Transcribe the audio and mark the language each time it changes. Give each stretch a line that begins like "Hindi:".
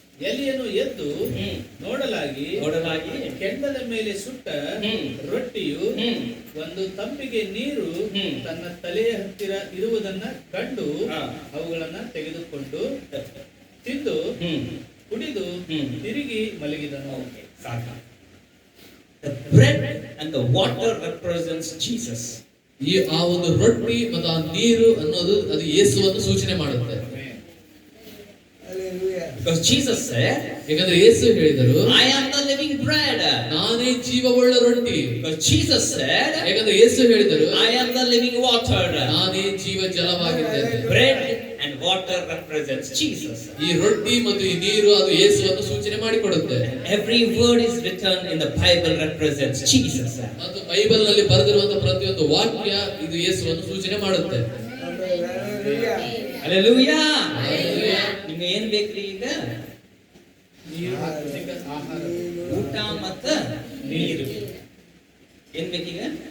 Kannada: ಎಲಿಯನು ಎದ್ದು ನೋಡಲಾಗಿ ಕೆಂಡದ ಮೇಲೆ ಸುಟ್ಟ ರೊಟ್ಟಿಯು ಒಂದು ತಂಬಿಗೆ ನೀರು ತನ್ನ ತಲೆಯ ಹತ್ತಿರ ಇರುವುದನ್ನ ಕಂಡು ಅವುಗಳನ್ನ ತೆಗೆದುಕೊಂಡು ತಿಂದು ಕುಡಿದು ತಿರುಗಿ ಮಲಗಿದನು. ಸಾಕ.
English: The bread and the water represents Jesus.
Kannada: ಆ ಒಂದು ರೊಟ್ಟಿ ಮತ್ತು ಆ ನೀರು ಅನ್ನೋದು ಅದು ಯೇಸುವನ್ನು ಸೂಚನೆ ಮಾಡುತ್ತೆ.
English: Because Jesus said,
Kannada: ಯಾಕಂದ್ರೆ ಯೇಸು ಹೇಳಿದರು,
English: I am the living bread.
Kannada: ನಾನೇ ಜೀವವುಳ್ಳ ರೊಟ್ಟಿ.
English: Because Jesus said,
Kannada: ಯಾಕಂದ್ರೆ ಯೇಸು ಹೇಳಿದರು,
English: I am the living water.
Kannada: ನಾನೇ ಜೀವ ಜಲವಾಗಿದ್ದೇನೆ.
English: Bread and water represents Jesus.
Kannada: ಈ ರೊಟ್ಟಿ ಮತ್ತು ಈ ನೀರು ಅದು ಯೇಸುವನ್ನು ಸೂಚನೆ ಮಾಡಿಕೊಡುತ್ತೆ.
English: Every word is written in the Bible represents Jesus.
Kannada: ಮತ್ತು ಬೈಬಲ್ ನಲ್ಲಿ ಬರೆದಿರುವಂತಹ ಪ್ರತಿಯೊಂದು ವಾಕ್ಯ ಇದು ಯೇಸುವನ್ನು ಸೂಚನೆ ಮಾಡುತ್ತೆ. ಹಲ್ಲೆಲೂಯಾ. ಹಲ್ಲೆಲೂಯಾ. ನಿಮ್ಗೆ ಏನ್ ಬೇಕ್ರಿ ಈಗ? ಆತ್ಮಿಕ ಆಹಾರ. ಊಟ ಮತ್ತು ನೀರು. ಏನ್ ಬೇಕೀಗ?